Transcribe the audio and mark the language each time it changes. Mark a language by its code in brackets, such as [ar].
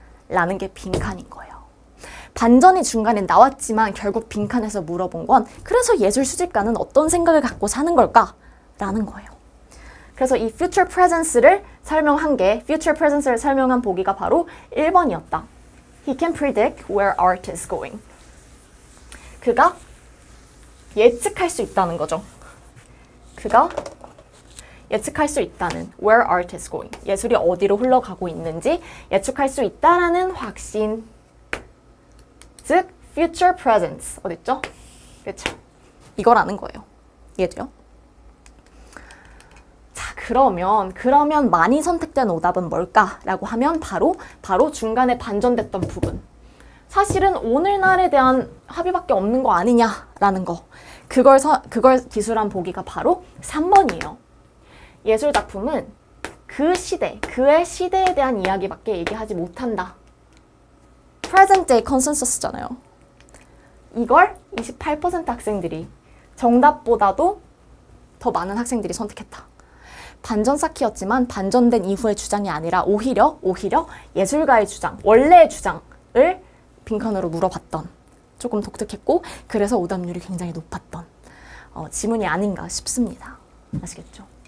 [ko] 라는 게 빈칸인 거예요. 반전이 중간에 나왔지만 결국 빈칸에서 물어본 건 그래서 예술 수집가는 어떤 생각을 갖고 사는 걸까? 라는 거예요. 그래서 이 future presence를 설명한 게 future presence를 설명한 보기가 바로 1번이었다. [en] He can predict where art is going. [ko] 그가 예측할 수 있다는 거죠. 그가 예측할 수 있다는 [en] where art is going. [ko] 예술이 어디로 흘러가고 있는지 예측할 수 있다라는 확신. 즉 future presence. 어딨죠? 그렇죠. 이거라는 거예요. 이해돼요? 자, 그러면 많이 선택된 오답은 뭘까라고 하면 바로 중간에 반전됐던 부분. 사실은 오늘날에 대한 합의밖에 없는 거 아니냐라는 거. 그걸 기술한 보기가 바로 3번이에요. 예술 작품은 그 시대, 그의 시대에 대한 이야기밖에 얘기하지 못한다. [en] present day consensus잖아요. [ko] 이걸 28% 학생들이 정답보다도 더 많은 학생들이 선택했다. 반전 쌓기였지만 반전된 이후의 주장이 아니라 오히려 예술가의 주장, 원래의 주장을 빈칸으로 물어봤던, 조금 독특했고 그래서 오답률이 굉장히 높았던 지문이 아닌가 싶습니다. 아시겠죠?